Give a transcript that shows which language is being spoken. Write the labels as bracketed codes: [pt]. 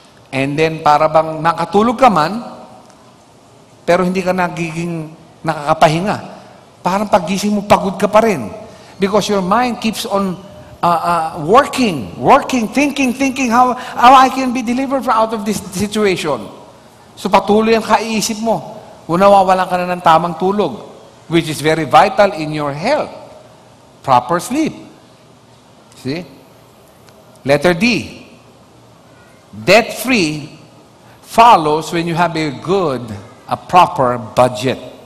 [en] And then [tl] para bang makatulog ka man, pero hindi ka nagiging nakakapahinga. Parang paggising mo, pagod ka pa rin. [en] Because your mind keeps on working, thinking how I can be delivered out of this situation. [tl] So patuloy ang kaiisip mo. Nawawalan ka na ng tamang tulog, [en] which is very vital in your health. Proper sleep. See? Letter D. Debt-free follows when you have a proper budget.